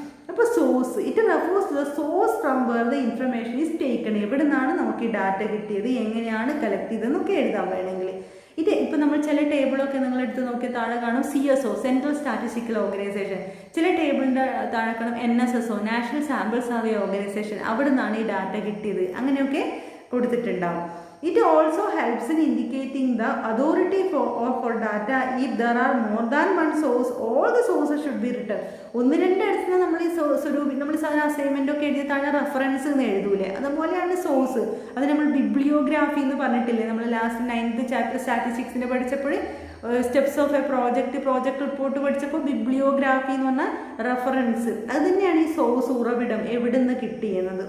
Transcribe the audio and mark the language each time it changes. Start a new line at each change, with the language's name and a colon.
Malayalam: അപ്പോൾ source
English: it refers to the source from where the information is taken,
Malayalam: എവിടെ നിന്നാണ് നമുക്ക് ഈ ഡാറ്റ കിട്ടിയത്, എങ്ങനെയാണ് കളക്ട് ചെയ്തതെന്നൊക്കെ എഴുതാൻ വേണമെങ്കിൽ. ഇത് ഇപ്പോൾ നമ്മൾ ചില ടേബിളൊക്കെ നിങ്ങൾ എടുത്ത് നോക്കിയാൽ താഴെ കാണും CSO, സെൻട്രൽ സ്റ്റാറ്റിസ്റ്റിക്കൽ ഓർഗനൈസേഷൻ. ചില ടേബിളിൻ്റെ താഴെ കാണും NSSO, national sample survey organisation, അവിടെ നിന്നാണ് ഈ ഡാറ്റ കിട്ടിയത്, അങ്ങനെയൊക്കെ കൊടുത്തിട്ടുണ്ടാവും.
English: It also helps in indicating the authority for data. If there are more than one source, all the sources should be written.
Malayalam: ഒന്ന് രണ്ട് അടുത്ത് നമ്മൾ ഈ നമ്മൾ സാധാരണ അസൈൻമെൻ്റ് ഒക്കെ എഴുതി താഴെ റെഫറൻസ് എന്ന് എഴുതൂലേ, അതുപോലെയാണ് സോഴ്സ്. അത് നമ്മൾ ബിബ്ലിയോഗ്രാഫി എന്ന് പറഞ്ഞിട്ടില്ലേ, നമ്മൾ ലാസ്റ്റ് 9th ചാപ്റ്റർ സ്റ്റാറ്റിസ്റ്റിക്സിൻ്റെ പഠിച്ചപ്പോൾ steps of A project report പഠിച്ചപ്പോൾ ബിബ്ലിയോഗ്രാഫി എന്ന് പറഞ്ഞാൽ റെഫറൻസ്, അത് തന്നെയാണ് ഈ സോഴ്സ്, ഉറവിടം എവിടെ നിന്ന് കിട്ടിയെന്നത്.